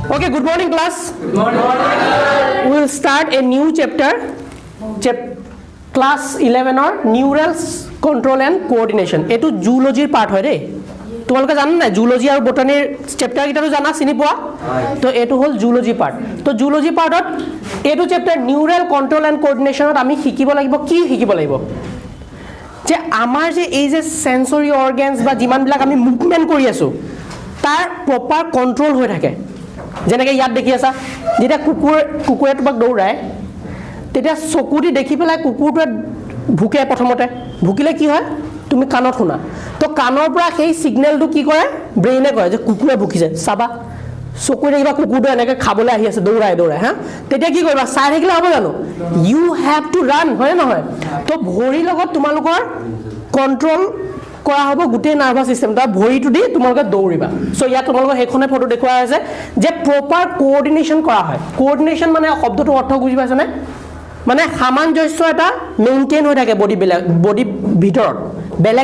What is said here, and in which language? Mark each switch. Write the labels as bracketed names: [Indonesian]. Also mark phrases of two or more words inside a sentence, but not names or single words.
[English] good morning class. Good morning. We will start a new chapter. Class 11 or neural control and coordination. [Assamese] এইটো [English] zoology part [Assamese] হয় ৰে. তোমালোকে জানা না zoology আৰু [English] botany chapter [Assamese] কিটাটো জানা চিনি পোৱা তো এটো হল [English] zoology part [Assamese] তো [English] zoology partত [Assamese] এটো [English] chapter neural control and coordinationত [Assamese] আমি শিকিব লাগিব কি শিকিব লাগিব যে আমাৰ যে এই যে [English] sensory organs [Assamese] বা যিমান বিলাক আমি মুভমেন্ট কৰি আছো তাৰ [English] proper control [Assamese] হৈ থাকে যেনেকৈ ইয়াত দেখি আছা যেটা কুকুৰে তোমাক দৌৰায় তেতিয়া চকুটি দেখি পেলাই কুকুৰটোৱে ভুকে প্ৰথমতে ভুকিলে কি হয় তুমি কাণত শুনা তো কাণৰ পৰা সেই সিগন্যালটো কি কৰে ব্ৰেইনে কয় যে কুকুৰে ভুকিছে চাবা চকুৰে কিবা কুকুৰটো এনেকৈ খাবলৈ আহি আছে দৌৰাই হা তেতিয়া কি কৰিবা চাই থাকিলে হ'ব জানো [English] you have to run [Assamese] হয় নহয় তো ভৰিৰ লগত তোমালোকৰ কন্ট্ৰোল কৰা হ'ব গুটেই [English] nervous system [Assamese] ভৰিটো দি তোমালোকে দৌৰিবা সো ইয়াত তোমালোকৰ হেখনে ফটো দেখুৱা আছে যে [English] proper coordination [Assamese] কৰা হয় কোঅৰ্ডিনেশন মানে শব্দটো অৰ্থ বুজি পাইছানে মানে সামঞ্জস্য এটা মেইনটেইন হৈ থাকে বডি ভিতৰত বেলেগ